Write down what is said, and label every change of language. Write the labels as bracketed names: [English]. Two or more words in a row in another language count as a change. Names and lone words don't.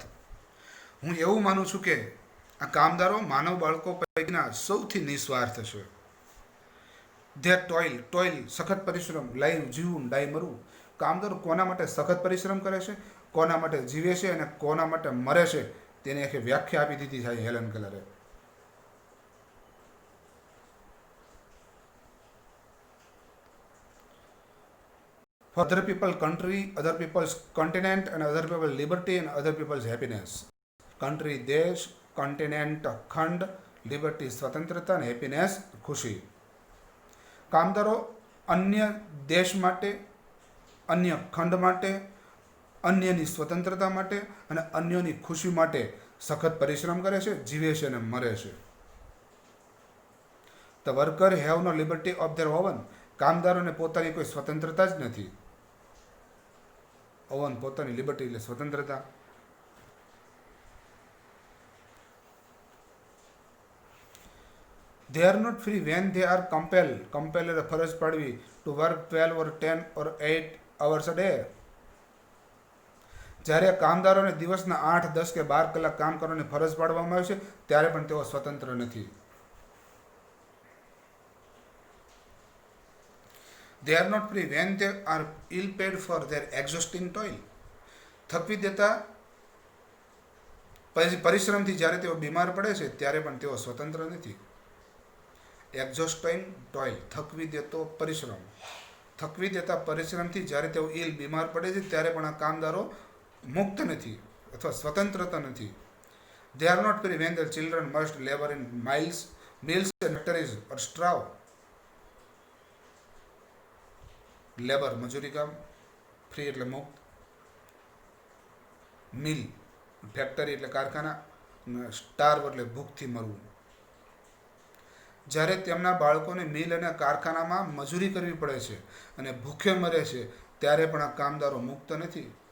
[Gujarati] હું એવું માનું છું કે આ કામદારો માનવ બાળકો પૈકીના સૌથી નિસ્વાર્થ છે. [English] their toil, [Gujarati] સખત પરિશ્રમ, લાઈવ, જીવવું, ડાય, મરવું. કામદારો કોના માટે સખત પરિશ્રમ કરે છે, કોના માટે જીવે છે અને કોના માટે મરે છે, તેની આખી વ્યાખ્યા આપી દીધી છે હેલન કેલરે. [English] For other people country, other people's continent, and other people's liberty and other people's happiness. [Gujarati] કન્ટ્રી, દેશ. કોન્ટિનેન્ટ, ખંડ. લિબર્ટી, સ્વતંત્રતા. અને હેપીનેસ, ખુશી. કામદારો અન્ય દેશ માટે, અન્ય ખંડ માટે, અન્યની સ્વતંત્રતા માટે અને અન્યોની ખુશી માટે સખત પરિશ્રમ કરે છે, જીવે છે અને મરે છે. [English] The worker have no liberty of their own. [Gujarati] કામદારોને પોતાની કોઈ સ્વતંત્રતા જ નથી. ઓવન, પોતાની લિબર્ટી એટલે સ્વતંત્રતા. [English] They are not free when they are compelled [Gujarati] એટલે ફરજ પાડવી, [English] to work 12 or 10 or 8 hours a day. [Gujarati] જ્યારે કામદારોને દિવસના 8, 10 કે 12 કલાક કામ કરવાની ફરજ પાડવામાં આવે છે, ત્યારે પણ તેઓ સ્વતંત્ર નથી. [English] They are not free when they are ill paid for their exhausting toil. [Gujarati] થકવી દેતા પરિશ્રમથી જ્યારે તેઓ બીમાર પડે છે, ત્યારે પણ તેઓ સ્વતંત્ર નથી. [English] exhausting toil, [Gujarati] થકવી દેતો પરિશ્રમ. થકવી દેતા પરિશ્રમથી જ્યારે તેઓ બીમાર પડે છે, ત્યારે પણ આ કામદારો મુક્ત નથી અથવા સ્વતંત્રતા નથી. [English] They are not free when their children must labor in mills and factories or straw. [Gujarati] લેબર, મજૂરી કામ. ફ્રી એટલે મુક્ત. મિલ, ફેક્ટરી એટલે કારખાના, સ્ટાર્વ એટલે ભૂખથી મરવું. જ્યારે તેમના બાળકોને મિલ અને કારખાનામાં મજૂરી કરવી પડે છે અને ભૂખે મરે છે, ત્યારે પણ આ કામદારો મુક્ત નથી.